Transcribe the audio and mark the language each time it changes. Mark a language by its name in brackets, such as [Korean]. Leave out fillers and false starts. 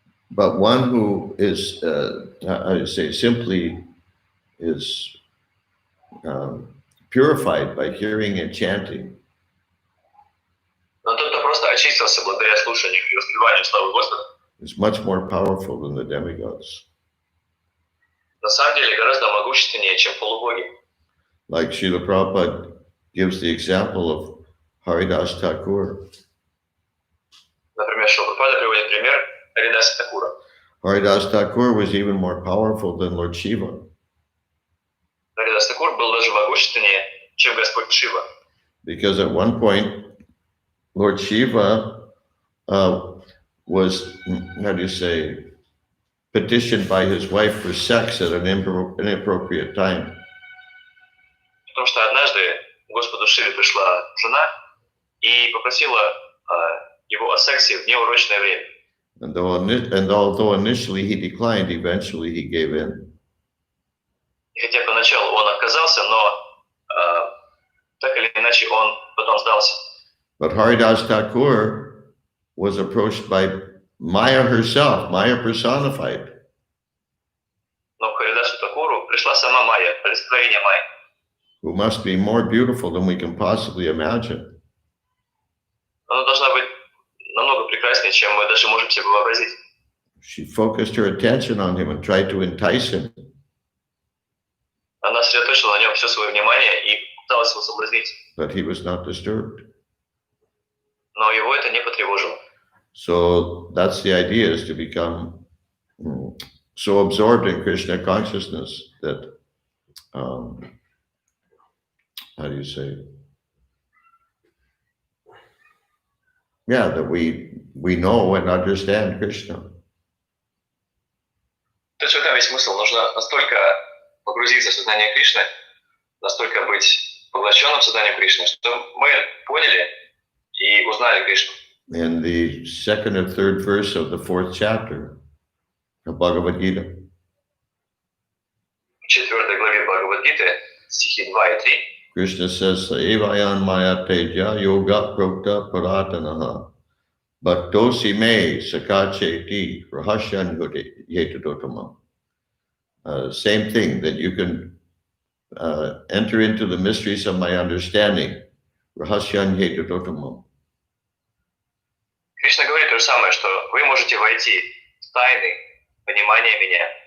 [English] But one who is, I say, simply is purified by hearing and chanting. [Russian] Но тот, кто просто очистился благодаря слушанию и воспеванию славы Господа, [English] is much more powerful than the demigods. [Russian] на самом деле гораздо могущественнее, чем полубоги. [English] Like Srila Prabhupada gives the example of Haridas Thakur. [Russian] Например, Шрила Прабхупада приводит пример Харидаса Такура. [English] Haridas Thakur was even more powerful than Lord Shiva. [Russian] Харидас Такур был даже могущественнее, чем Господь Шива. [English] Because at one point, Lord Shiva was, how do you say, petitioned by his wife for sex at an inappropriate time. [Russian] Потому что однажды Господу Шиве пришла жена и попросила его о сексе в неурочное время. [English] And although initially he declined, eventually he gave in. [Russian] И хотя поначалу он отказался, но так или иначе он потом сдался. [English] But Haridas Thakur was approached by Maya herself, Maya personified. [Russian] Но к Харидасу Такуру пришла сама Майя, олицетворение Майи, [English] who must be more beautiful than we can possibly imagine. [Russian] она должна быть намного прекраснее, чем мы даже можем себе вообразить. [English] She focused her attention on him and tried to entice him. [Russian] Она сосредоточила на нем все свое внимание и пыталась его соблазнить, [English] But he was not disturbed. [Russian] но его это не потревожило. [English] So that's the idea, is to become so absorbed in Krishna consciousness that, how do you say? Yeah, that we know and understand Krishna. [Russian] То есть в этом весь смысл. Нужно настолько погрузиться в сознание Кришны, настолько быть поглощенным сознанием Кришны, что мы поняли и узнали Кришну. [English] In the second or third verse of the 4th chapter of Bhagavad Gita, [Russian] В 4 главе Бхагавад-гиты, стихи 2 и 3, [English] Krishna says, [Sanskrit] Evayan maya teja yoga prokta paratanaha bhaktosi me sakacheti rahasyan yetadotama. [English] Same thing, that you can enter into the mysteries of my understanding. [Sanskrit] Rahasyan yetadotama. [Russian] Кришна говорит то же самое, что вы можете войти в тайны понимания меня.